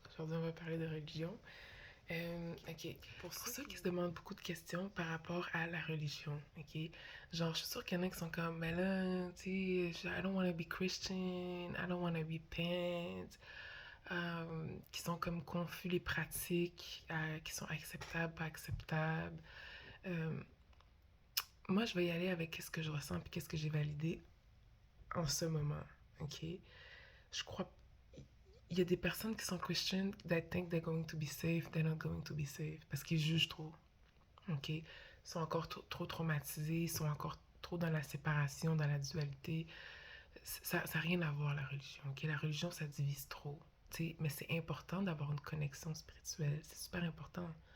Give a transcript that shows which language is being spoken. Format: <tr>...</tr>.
<fr>Aujourd'hui, on va parler de religion. Ok, pour ceux qui se demandent beaucoup de questions par rapport à la religion, ok, genre, je suis sûre qu'il y en a qui sont comme, mais là, tu sais,</fr> <en>I don't want to be Christian, I don't want to be Pent,</en> <fr>qui sont comme confus les pratiques, qui sont acceptables, pas acceptables. Euh, Moi, je vais y aller avec ce que je ressens et qu'est-ce que j'ai validé en ce moment. OK? Je crois. Il y a des personnes qui sont</fr> <en>Christian that think they're going to be safe, they're not going to be safe.</en> <fr>Parce qu'ils jugent trop. OK? Ils sont encore trop traumatisés, ils sont encore trop dans la séparation, dans la dualité. Ça n'a rien à voir, la religion. OK? La religion, ça divise trop. T'sais, mais c'est important d'avoir une connexion spirituelle. C'est super important.</fr>